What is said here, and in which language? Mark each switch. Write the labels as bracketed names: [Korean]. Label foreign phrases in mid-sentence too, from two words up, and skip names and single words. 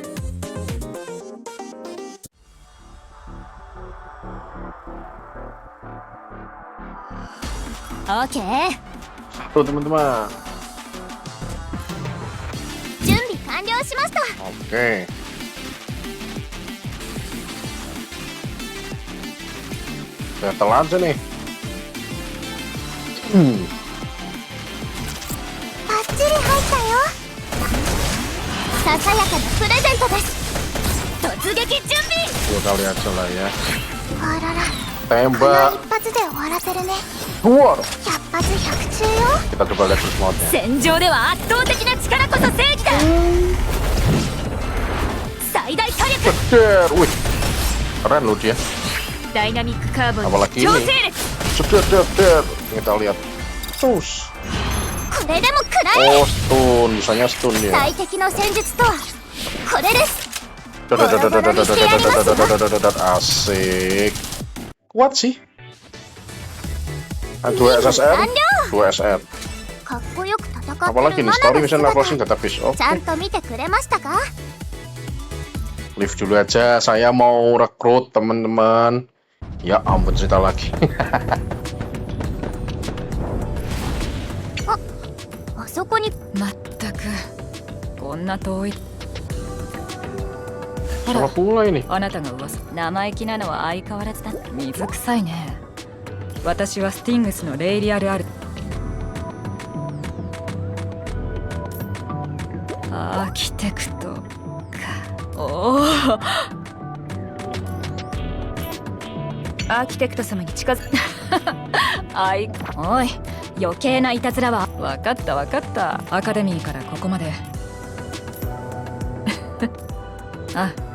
[Japanese] オッケー。 [Indonesian] Tuh teman-teman. [Japanese] 準備完了しました。 [Indonesian] Oke. Battle aja nih. [Japanese] バッチリ入ったよ。ささやかなプレゼントです。突撃準備。 [Indonesian] Dua kali aja lah ya. [Japanese] あらら。 [Indonesian] Tembak. [Japanese] 一発で終わらせるね。 [Indonesian] Duar. [Japanese] 100発100中よ。 [Indonesian] Kita coba lihat terus modnya. [Japanese] 戦場では圧倒的な力こそ正義だ。最大火力。 [Indonesian] Ceder, wih, keren loh dia. [Japanese] ダイナミックカーボン [Indonesian] Apalagi [Japanese] 強 [Indonesian] ini. [Japanese] 制力。 [Indonesian] Ceder. Kita lihat. Terus. [Japanese] これでも食らえ。 [Indonesian] Oh, stun, bisanya stun dia. [Japanese] 最適の戦術とはこれです。 [Indonesian] Asik. Kuat sih. 2 SSR, 2 SR. [Japanese] かっこよく戦ってる [Indonesian] Apalagi nih, [Japanese] マナ [English] story [Japanese] の [English] mission [Japanese] 姿 [English] closing database. [Japanese] ちゃ [Indonesian] Oke, [Japanese] んと見てくれましたか？ [Indonesian] leave dulu aja. Saya mau rekrut teman-teman. Ya ampun, cerita lagi. [Japanese] あそこにまったくこんな遠い。ほ [Indonesian] Salah [Japanese] ら [Indonesian] pula ini. [Japanese] あなたが噂。生意気なのは相変わらずだ。水臭いね。私はスティングスのレイリアルアル。アーキテクトか。おお。アーキテクト様に近づおい、余計ないたずらは。分かった分かった。アカデミーからここまであ、